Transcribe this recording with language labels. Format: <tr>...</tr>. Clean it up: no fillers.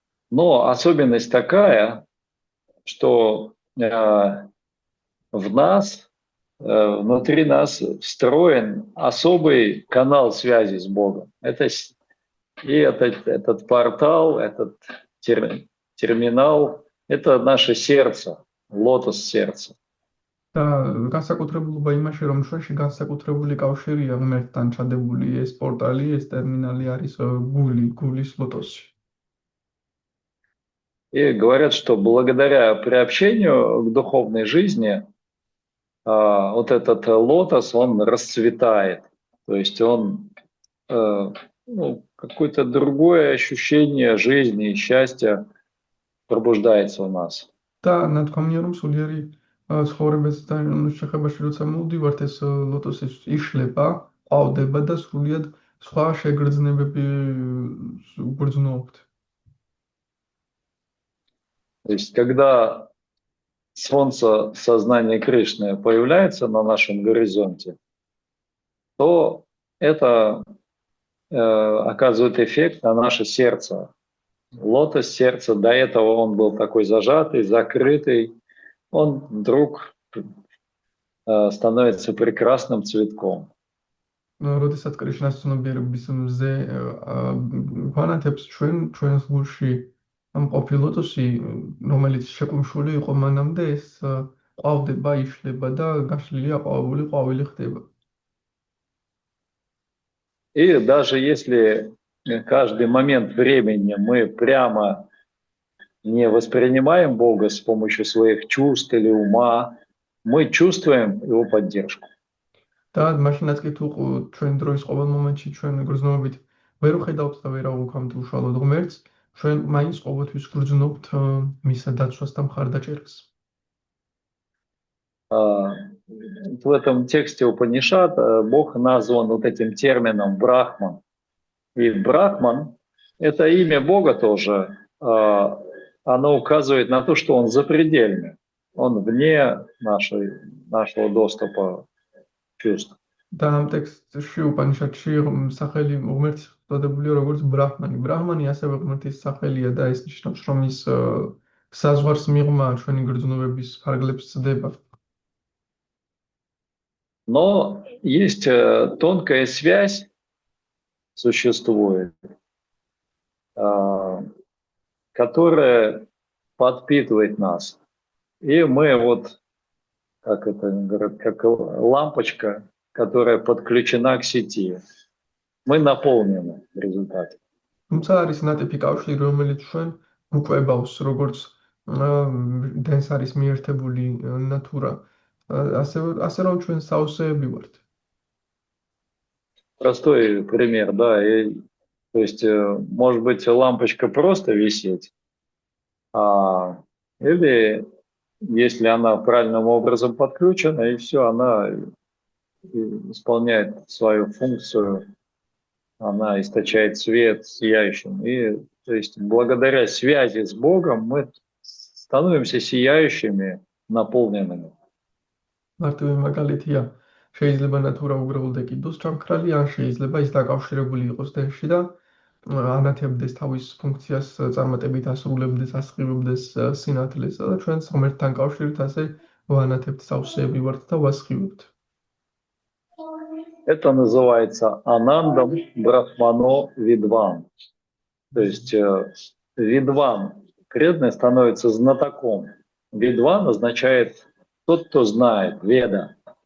<ru>Но особенность такая, что в нас, внутри нас встроен особый канал связи с Богом. Этот портал, этот терминал, это наше сердце, лотос сердца.</ru> <ka>და განსაკუთრებულობა იმაში, რომ ჩვენში განსაკუთრებული კავშირია ღმერთთან ჩადებული ეს პორტალი, ეს ტერმინალი არის გულის ლოტოსში.</ka> <ru>И говорят, что благодаря приобщению к духовной жизни вот этот лотос, он расцветает. То есть он ну, какое-то другое ощущение жизни и счастья пробуждается у нас.</ru> <ka>და ნათქვამია, რომ სულიერი ცხოვრებასთან შეხებაში როცა მოვდივართ, ეს ლოტოსი იშლება, ყავდება და სრულიად სხვა შეგრძნებები გრძნობთ.</ka> <ru>То есть, когда солнце сознания Кришны появляется на нашем горизонте, то это оказывает эффект на наше сердце. Лотос сердца, до этого он был такой зажатый, закрытый, он вдруг становится прекрасным цветком.</ru> <ka>როდესაც კრიშნას ცნობიერების მზე ვანათებს ჩვენს გულში ამ ყოფილი ლოტოსი, რომელიც შეკუმშული იყო მანამდე, ეს ყავდება, იშლება და გაშლილი აყვავებული ყვავილი ხდება.</ka> <ru>И даже если каждый момент времени мы прямо не воспринимаем Бога с помощью своих чувств или ума, мы чувствуем Его поддержку.</ru> <ka>და მაშინაც კი თუ ჩვენ დროის ყოველ მომენტში ჩვენ გრძნობებით ვერ ვხედავთ და ვერ აღვქვამთ უშუალოდ ღმერთს, ჩვენ მაინც ყოველთვის გრძნობთ მის დაცვას და მხარდაჭერას.</ka> <ru>В этом тексте Упанишад Бог назван вот этим термином Брахман. И Брахман – это имя Бога тоже. Оно указывает на то, что Он запредельный. Он вне нашего доступа чувств.</ru> <ka>და ამ ტექსტში უპანიშადში სახელი ღმერთის წოდებულია როგორც ბრაჰმანი. ბრაჰმანი ასევე ღმერთის სახელია და ეს ნიშნავს, რომ ის საზღვარს მიღმა ჩვენი გრძნობების ფარგლებს წდება.</ka> <ru>Но есть тонкая связь существует, которая подпитывает нас. И мы вот, как это говорят, как лампочка, которая подключена к сети. Мы наполнены в результате.</ru> <ka>თუმცა არის ნატიფი კავშირი, რომელიც ჩვენ გვკვებავს, როგორც დენს არის მიერთებული ნატურა. ასე რომ ჩვენ საოცრები ვართ.</ka> <ru>Простой пример, да. То есть, может быть, лампочка просто висеть, или если она правильным образом подключена, и все, она исполняет свою функцию, она источает свет сияющим. И, то есть, благодаря связи с Богом мы становимся сияющими, наполненными.</ru> <ka>მარტივი მაგალითია, შეიძლება ნატურა უბრალოდ ეკიდოს ჩამქრალი, ან შეიძლება ის დაკავშირებული იყოს დენსში და ანათებდეს თავის ფუნქციას, წარმატებით ასრულებდეს, ასხივებდეს სინათლეს და ჩვენს ღმერთთან კავშირით ასე ვანათებთ, საოცრები ვართ და ვასხივებთ.</ka> <ru>Это называется</ru> <sa>анандам брахмано видван.</sa> <ru>То есть видван, преданный, становится знатоком. Видван означает тот, кто знает, веда.</ru>